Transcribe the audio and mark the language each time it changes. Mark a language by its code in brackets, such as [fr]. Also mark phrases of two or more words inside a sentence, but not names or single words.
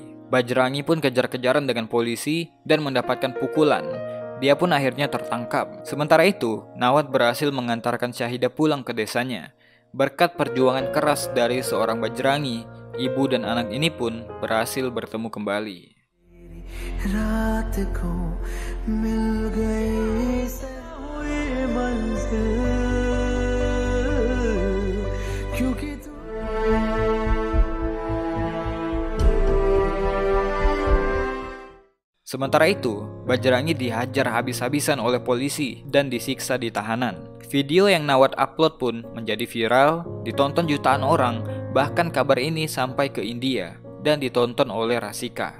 [id] Bajrangi pun kejar-kejaran dengan polisi dan mendapatkan pukulan. Dia pun akhirnya tertangkap. Sementara itu, Nawad berhasil mengantarkan Syahidah pulang ke desanya. Berkat perjuangan keras dari seorang Bajrangi, ibu dan anak ini pun berhasil bertemu kembali. [hi] रात को मिल गई हुई मंजिल क्योंकि [id] Sementara itu, Bajrangi dihajar habis-habisan oleh polisi dan disiksa di tahanan. Video yang Nawad upload pun menjadi viral, ditonton jutaan orang, bahkan kabar ini sampai ke India dan ditonton oleh Rasika.